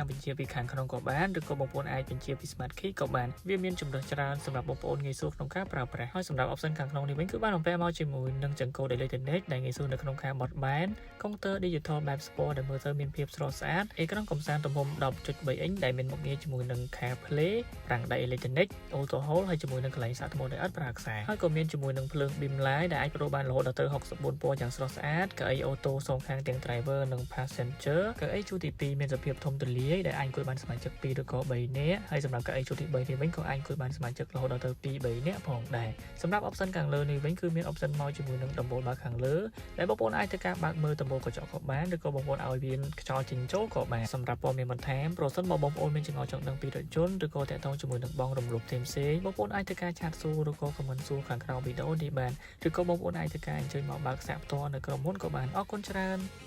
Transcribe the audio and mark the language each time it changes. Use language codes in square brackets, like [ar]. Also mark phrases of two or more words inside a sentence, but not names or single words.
[km] បញ្ជាពីខាងក្នុងក៏បានឬក៏បងប្អូនអាចបញ្ជាពី [en] smart key [km] ក៏បានវាមានជម្រើសច្រើនសម្រាប់បងប្អូនងាយស្រួលក្នុងការប្រើប្រាស់ហើយសម្រាប់ option ខាងក្នុងនេះវិញគឺបានបំពាក់មកជាមួយនឹងចង្កូត Electronic ដែលងាយស្រួលនៅក្នុងការបត់បែន [en] counter digital [km] បែប sport ដែលមើ លទៅមានភាពស្រស់ស្អាតអេក្រង់កំសាន្តទំហំ 10.3 អ៊ីនដែលមានមុខងារជាមួយនឹង CarPlay ប្រាំងដៃ [en] Electronic Auto Hold [km] ហើយជាមួយនឹងកន្លែងសាកថ្មដែលឥតប្រើខ្សែហើយក៏មានជាមួយនឹងភ្លើង [en] beam light [km] ដែលអាចបដូរបាន រហូតដល់ទៅ64ពណ៌យ៉ាងស្រស់ស្អាតកៅអីអូតូសងខាងទាំង driver និង passenger កៅអីជួរទី2មានសភាពធំទូលាយដែលអាចអង្គុយបានសមាជិក 2ឬក៏3នាក់ហើយសម្រាប់កៅអីជួរទី3នេះវិញក៏អាចអង្គុយបានសមាជិករហូតដល់ទៅ2-3នាក់ផងដែរសម្រាប់ option ខាងលើនេះវិញគឺមាន option មកជាមួយនឹងដំបូលបើកខាងលើដែលបងប្អូនអាចធ្វើការបើកមើលដំបូលកញ្ចក់ក៏បានឬក៏បងប្អូនឲ្យវាខ្យល់ចេញចូលក៏បានសម្រាប់ព័ត៌មានបន្ថែមប្រសិនបើបងប្អូនមានចម្ងល់ចង់ដឹងពីរថយន្តឬក៏តាក់ទងជាមួយនឹងបងរំលោភផ្សេងៗបងប្អូនអាចធ្វើការឆាតសួរឬក៏ comment សួរខាងក្រោមវីដេអូនេះបានឬក៏បងប្អូនអាចធ្វើការអញ្ជើញមកបើកសាកផ្ទាល់នៅក្រុមហ៊ុនក៏បានអរគុណច្រើន